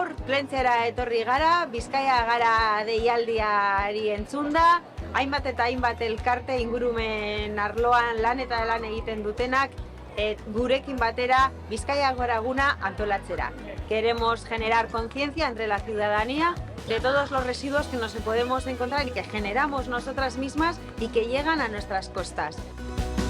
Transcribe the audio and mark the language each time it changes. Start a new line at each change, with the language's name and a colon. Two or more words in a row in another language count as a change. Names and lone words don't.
Basque: Plentzera etorri gara, Bizkaia gara deialdiari entzunda, hainbat eta hainbat elkarte ingurumen arloan lan egiten dutenak, gurekin batera Bizkaia Gora Eguna antolatzera.
Spanish: Queremos generar conciencia entre la ciudadanía de todos los residuos que nos podemos encontrar y que generamos nosotras mismas y que llegan a nuestras costas.